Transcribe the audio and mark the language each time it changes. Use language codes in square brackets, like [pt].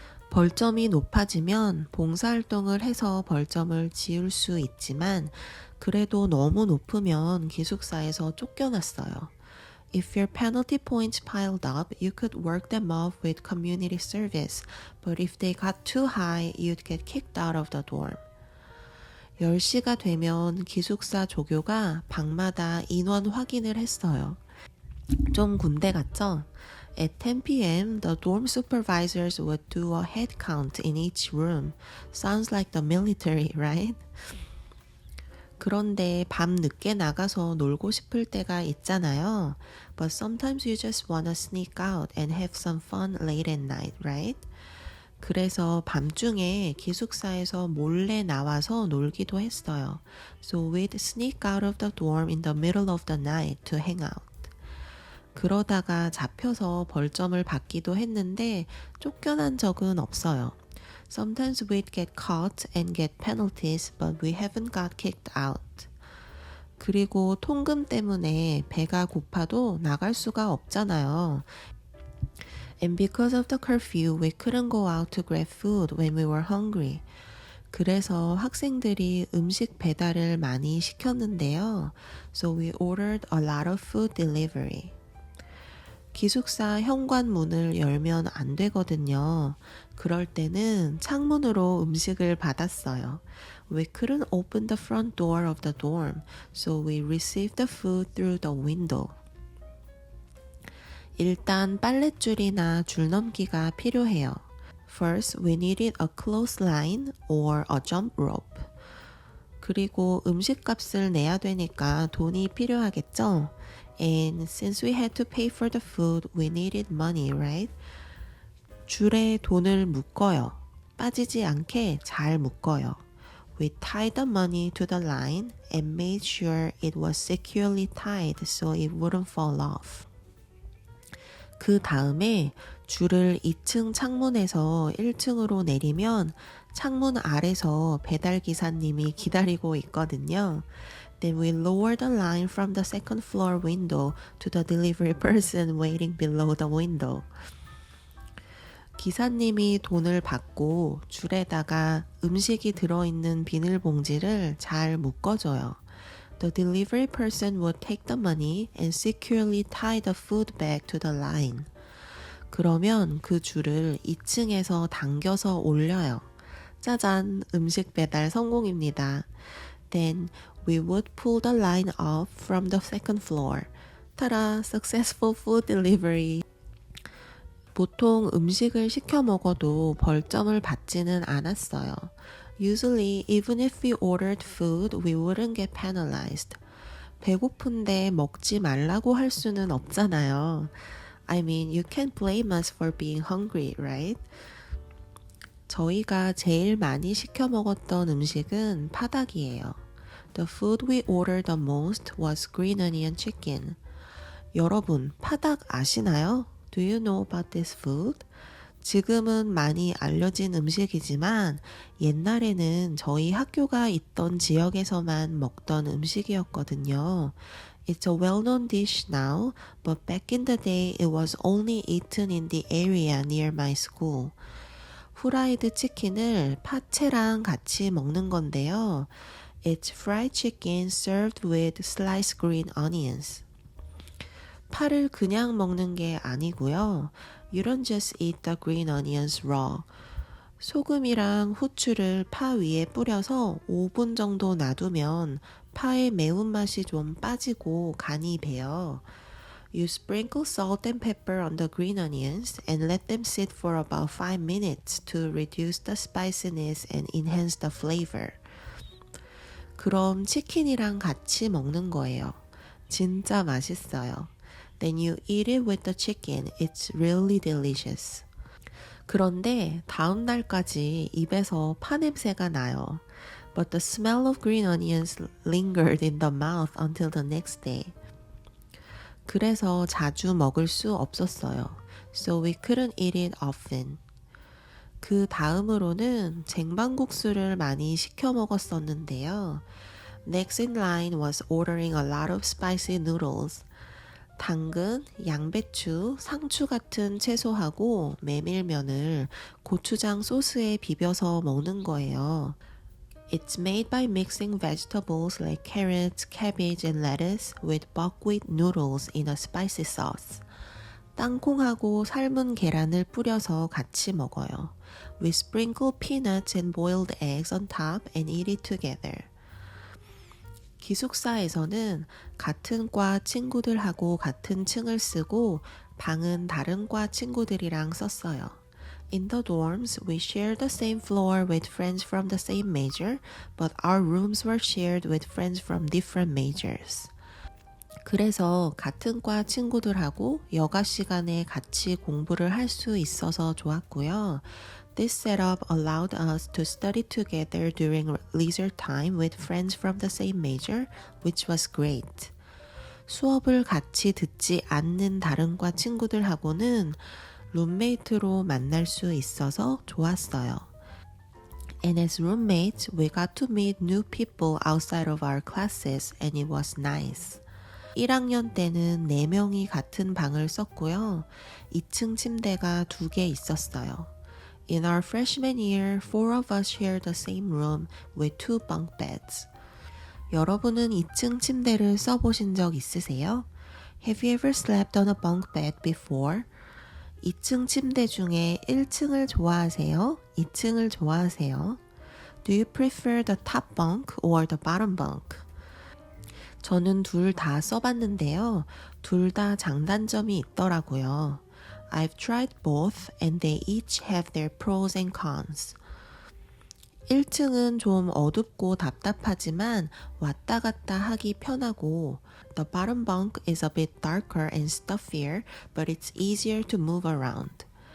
[ko] 벌점이 높아지면 봉사활동을 해서 벌점을 지울 수 있지만 그래도 너무 높으면 기숙사에서 쫓겨났어요. [en] If your penalty points piled up, you could work them off with community service, but if they got too high, you'd get kicked out of the dorm. [ko] 10시가 되면 기숙사 조교가 방마다 인원 확인을 했어요. 좀 군대 같죠? [en] At 10 p.m., the dorm supervisors would do a head count in each room. Sounds like the military, right? [ko] 그런데 밤 늦게 나가서 놀고 싶을 때가 있잖아요. [en] But sometimes you just wanna sneak out and have some fun late at night, right? [ko] 그래서 밤중에 기숙사에서 몰래 나와서 놀기도 했어요. [en] So we'd sneak out of the dorm in the middle of the night to hang out. [ko] 그러다가 잡혀서 벌점을 받기도 했는데 쫓겨난 적은 없어요. [en] Sometimes we'd get caught and get penalties, but we haven't got kicked out. [ko] 그리고 통금 때문에 배가 고파도 나갈 수가 없잖아요. [en] And because of the curfew, we couldn't go out to grab food when we were hungry. [ko] 그래서 학생들이 음식 배달을 많이 시켰는데요. [en] So we ordered a lot of food delivery. [ko] 기숙사 현관문을 열면 안 되거든요. 그럴 때는 창문으로 음식을 받았어요. [en] We couldn't open the front door of the dorm, so we received the food through the window. [ko] 일단 빨랫줄이나 줄넘기가 필요해요. [en] First, we needed a clothesline or a jump rope. [ko] 그리고 음식값을 내야 되니까 돈이 필요하겠죠? [en] And since we had to pay for the food, we needed money, right? [ko] 줄에 돈을 묶어요. 빠지지 않게 잘 묶어요. [en] We tied the money to the line and made sure it was securely tied so it wouldn't fall off. [ko] 그 다음에 줄을 2층 창문에서 1층으로 내리면 창문 아래서 배달 기사님이 기다리고 있거든요. [en] Then we lowered the line from the second floor window to the delivery person waiting below the window. [ko] 기사님이 돈을 받고 줄에다가 음식이 들어있는 비닐봉지를 잘 묶어줘요. [en] The delivery person would take the money and securely tie the food bag to the line. [ko] 그러면 그 줄을 2층에서 당겨서 올려요. 짜잔, 음식 배달 성공입니다. [en] Then we would pull the line off from the second floor. 타라, successful food delivery. [ko] 보통 음식을 시켜 먹어도 벌점을 받지는 않았어요. [en] Usually, even if we ordered food, we wouldn't get penalized. [ko] 배고픈데 먹지 말라고 할 수는 없잖아요. [en] I mean, you can't blame us for being hungry, right? [ko] 저희가 제일 많이 시켜 먹었던 음식은 파닭이에요. [en] The food we ordered the most was green onion chicken. [ko] 여러분, 파닭 아시나요? [en] Do you know about this food? [ko] 지금은 많이 알려진 음식이지만 옛날에는 저희 학교가 있던 지역에서만 먹던 음식이었거든요. [en] It's a well-known dish now, but back in the day it was only eaten in the area near my school. [ko] 후라이드 치킨을 파채랑 같이 먹는 건데요. [en] It's fried chicken served with sliced green onions. [ko] 파를 그냥 먹는 게 아니고요. [en] You don't just eat the green onions raw. [ko] 소금이랑 후추를 파 위에 뿌려서 5분 정도 놔두면 파의 매운맛이 좀 빠지고 간이 배요. [en] You sprinkle salt and pepper on the green onions and let them sit for about 5 minutes to reduce the spiciness and enhance the flavor. [ko] 그럼 치킨이랑 같이 먹는 거예요. 진짜 맛있어요. [en] Then you eat it with the chicken. It's really delicious. [ko] 그런데 다음 날까지 입에서 파 냄새가 나요. [en] But the smell of green onions lingered in the mouth until the next day. [ko] 그래서 자주 먹을 수 없었어요. [en] So we couldn't eat it often. [ko] 그 다음으로는 쟁반국수를 많이 시켜 먹었었는데요. [en] Next in line was ordering a lot of spicy noodles. [ko] 당근, 양배추, 상추 같은 채소하고 메밀면을 고추장 소스에 비벼서 먹는 거예요. [en] It's made by mixing vegetables like carrots, cabbage, and lettuce with buckwheat noodles in a spicy sauce. [ko] 땅콩하고 삶은 계란을 뿌려서 같이 먹어요. [en] We sprinkle peanuts and boiled eggs on top and eat it together. [ko] 기숙사에서는 같은 과 친구들하고 같은 층을 쓰고 방은 다른 과 친구들이랑 썼어요. [en] In the dorms, we shared the same floor with friends from the same major, but our rooms were shared with friends from different majors. [ko] 그래서 같은 과 친구들하고 여가 시간에 같이 공부를 할 수 있어서 좋았고요. [en] This setup allowed us to study together during leisure time with friends from the same major, which was great. [ko] 수업을 같이 듣지 않는 다른 과 친구들하고는 룸메이트로 만날 수 있어서 좋았어요. [en] And as roommates, we got to meet new people outside of our classes and it was nice. [ko] 1학년 때는 4명이 같은 방을 썼고요. 2층 침대가 2개 있었어요. [en] In our freshman year, 4 of us shared the same room with 2 bunk beds. [ko] 여러분은 2층 침대를 써보신 적 있으세요? [en] Have you ever slept on a bunk bed before? [ko] 2층 침대 중에 1층을 좋아하세요? 2층을 좋아하세요? [en] Do you prefer the top bunk or the bottom bunk? [ko] 저는 둘 다 써봤는데요. 둘 다 장단점이 있더라고요. [en] I've tried both and they each have their pros and cons. [ko] 1층은 좀 어둡고 답답하지만 왔다 갔다 하기 편하고 [en] The bottom bunk is a bit darker and stuffier, but it's easier to move around.